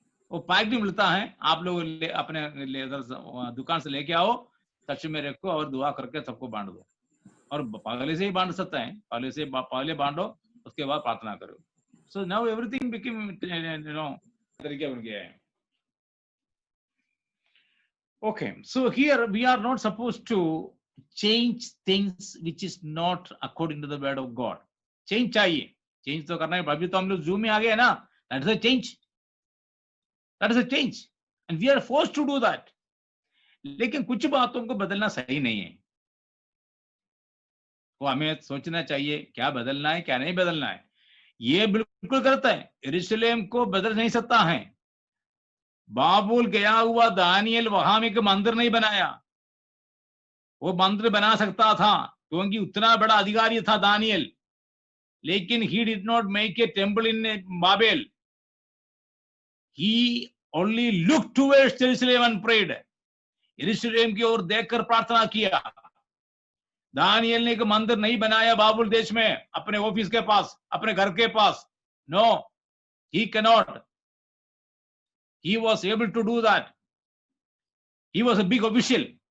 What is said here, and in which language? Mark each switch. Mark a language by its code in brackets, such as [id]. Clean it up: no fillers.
[hi] वो पैक्ड मिलता है, आप लोग अपने दुकान से लेके आओ, टच में रखो और दुआ करके सबको बांट दो. और पहले से ही बांट सकता है, पहले बांटो, उसके बाद प्रार्थना करो. [en] so now everything become [hi] तरीके बन गया है. [en] Okay, so here we are not supposed to change things which is not according to the word of God. [hi] Change चाहिए, change तो करना है. अभी तो हम लोग जूम में आ गए ना, [en] that is a change. And we are forced to do that. [hi] लेकिन कुछ बातों को बदलना सही नहीं है. वो हमें सोचना चाहिए क्या बदलना है, क्या नहीं बदलना है. ये बिल्कुल गलत है. यरूशलेम को बदल नहीं सकता है. बाबुल गया हुआ दानियल वहां एक मंदिर नहीं बनाया. वो मंदिर बना सकता था क्योंकि उतना बड़ा अधिकारी था दानियल, लेकिन [en] he did not make a temple in Babel. He only looked towards Jerusalem and prayed. [hi] यरूशलेम की ओर देखकर प्रार्थना किया. दानियल ने एक मंदिर नहीं बनाया बाबुल देश में, अपने ऑफिस के पास, अपने घर के पास. [en] No, he cannot. He was able to do that. He was a big official.